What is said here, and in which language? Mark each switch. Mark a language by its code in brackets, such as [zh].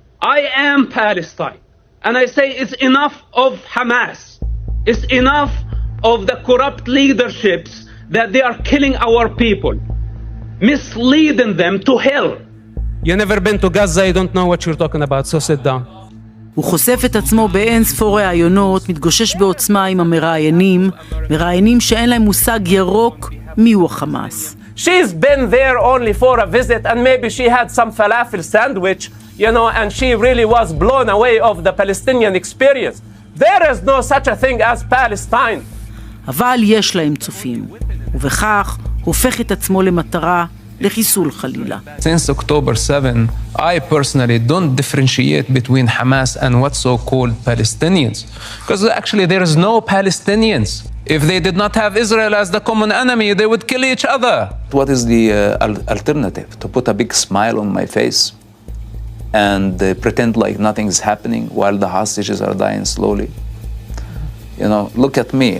[en] I am Palestine, and I say it's enough of Hamas. It's enough of the corrupt leaderships that they are killing our people, misleading them to hell. You never been to Gaza, you don't know what you're talking about, so sit down. [he] הוא חושף את עצמו באין ספור ראיונות, מתגושש בעוצמה עם המראיינים, מראיינים שאין להם מושג ירוק מיהו החמאס. [en] She's been there only for a visit and maybe she had some falafel sandwich, and she really was blown away of the Palestinian experience. There is no such a thing as Palestine. [he] אבל יש להם צופים, ובכך הופך את עצמו למטרה לחיסול חלילה. [en] Since October 7, I personally don't differentiate between Hamas and what's so-called Palestinians. Because actually there is no Palestinians. If they did not have Israel as the common enemy, they would kill each other. What is the alternative? To put a big smile on my face and pretend like nothing is happening while the hostages are dying slowly? Look at me.